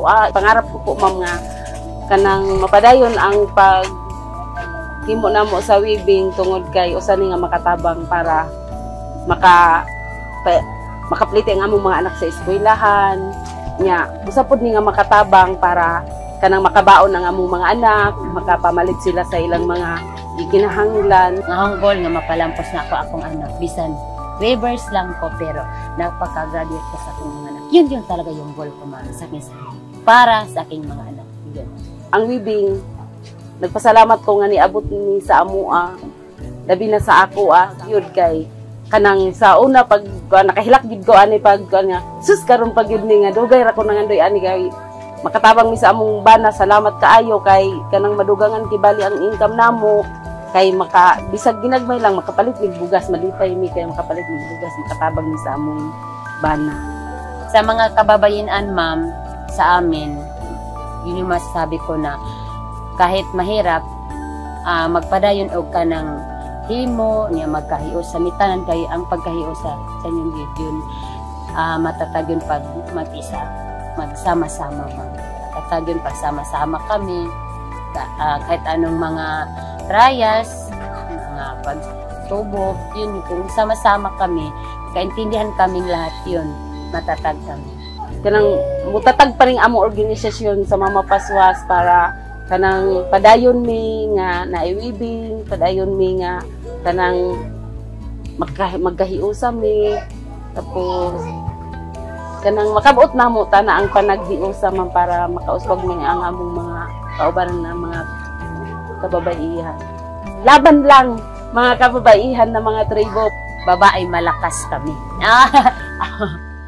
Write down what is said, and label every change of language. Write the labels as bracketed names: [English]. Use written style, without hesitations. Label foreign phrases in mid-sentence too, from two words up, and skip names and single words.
[Cebuano] Pangarap ko po ma'am nga kanang mapadayon ang pag himo na mo sa weaving tungod kay usa ni nga makatabang para makaplite ang among mga anak sa eskwelahan nya usa pod ni nga makatabang para kanang makabaon ang among mga anak, makapamalit sila sa ilang mga gikinahanglan. Ang hanggol nga mapalampos na ako akong anak bisan waivers lang ko pero napaka-graduate ko sa akong mga anak. [Filipino] Yun talaga yung goal ko sa akin para sa aking mga anak. Yun. [Cebuano] Ang weaving nagpasalamat ko nga niabot ni sa amua, labi na sa ako yun kay kanang sa una pag nakahilak gid ko ani pag nga sus karon pag yun ni nga dugay ra ko nangandoy ani kay makatabang mi sa among bana. Salamat kaayo kay kanang madugangan kibali ang income namo kay bisag ginagmay lang makapalit mig bugas malipay mi kay makapalit mig bugas makatabang mi sa among bana. [Filipino] Sa mga kababayan ma'am sa amin yun yung masasabi ko na kahit mahirap, [Cebuano] magpadayon og kanang himo niya magkahios sa mitanan kay ang pagkahios sa inyong [Filipino] yun matatag yun pag mag-isa, magsama-sama matatag yun pag sama-sama kami kahit anong mga trials, mga pagsubok, yun kung sama-sama kami, kaintindihan kaming lahat yun, matatag kami. [Cebuano] Kanang mutatag pa rin among organisasyon sa Mama Paswas para kanang padayon mi nga naiwibing, padayon mi nga kanang magkahiusa mi, tapos kanang makabuot namo tana ang panaghiusa man para makauswag mi ang among mga kaubaran na mga kababaihan. [Filipino] Laban lang mga kababaihan na mga tribo. Babae malakas kami.